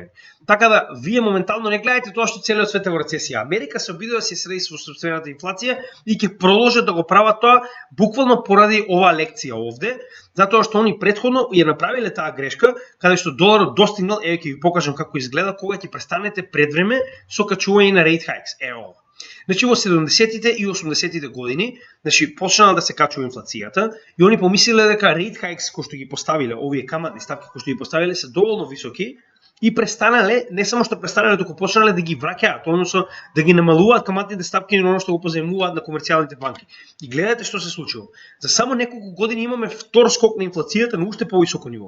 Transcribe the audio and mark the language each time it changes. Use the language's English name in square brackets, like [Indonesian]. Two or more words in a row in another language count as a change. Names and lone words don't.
[Macedonian] Така да вие моментално не гледајте тоа што целиот свет е во рецесија. Америка се обидува да се среди со сопствената инфлација и ќе продолжат да го прават тоа буквално поради оваа лекција овде, затоа што они претходно ја направиле таа грешка, каде што доларот достигнал, еве ќе ви покажам како изгледа кога ќе престанете предвреме со качување на [English] rate hikes. [Macedonian] Ево. Значи во 70-тите и 80-тите години, значи почнала да се качува инфлацијата и они помислиле дека [English] rate hikes [Macedonian] кои што ги поставиле, овие каматни ставки кои што ги поставиле се доволно високи и престанале, не само што престанале, туку почнале да ги враќаат, односно да ги намалуваат каматните ставки на оно што го позаемнуваат на комерцијалните банки. И гледате што се случило. За само неколку години имаме втор скок на инфлацијата на уште повисоко ниво.